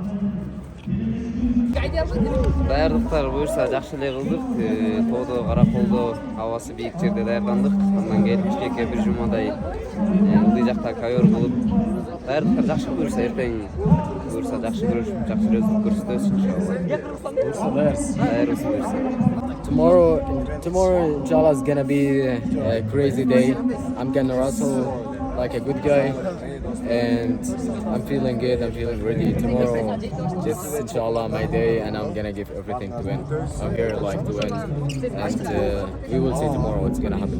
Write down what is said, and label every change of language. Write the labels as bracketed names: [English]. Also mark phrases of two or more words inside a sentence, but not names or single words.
[Kyrgyz] Даярдыктар буюрса жакшы эле кылдык. Тоодо, Караколдо абасы бийик жерде даярдандык. Андан келип Бишкекке бир жумадай ылдый жакта ковер кылып даярдыктар жакшы буюрса эртең буюрса жакшы көрүшүп, жакшы результат көрсөтөбүз иншалла. Даярбыз буюрса. [English] Tomorrow, inshallah, is gonna be a crazy day. I'm gonna wrestle like a good guy, and I'm feeling good. I'm feeling ready. Tomorrow, just inshallah, my day, and I'm gonna give everything to win. I'm here like to win, and we will see tomorrow what's gonna happen.